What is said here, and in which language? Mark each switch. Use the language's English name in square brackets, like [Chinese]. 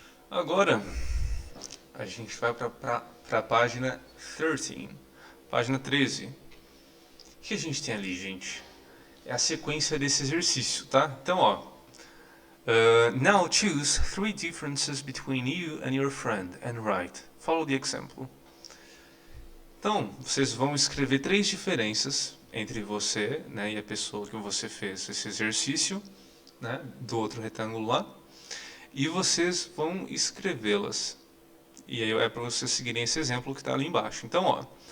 [Portuguese] Agora a gente vai para a página 13. Página 13. O que a gente tem ali, gente? É a sequência desse exercício, tá? Então, ó. [English] Now choose 3 differences between you and your friend and write. Follow the example. [Portuguese] Então, vocês vão escrever 3 diferenças entre você, né, e a pessoa que você fez esse exercício, né, do outro retângulo lá. E vocês vão escrevê-las. E aí é para vocês seguirem esse exemplo que está ali embaixo. Então, ó.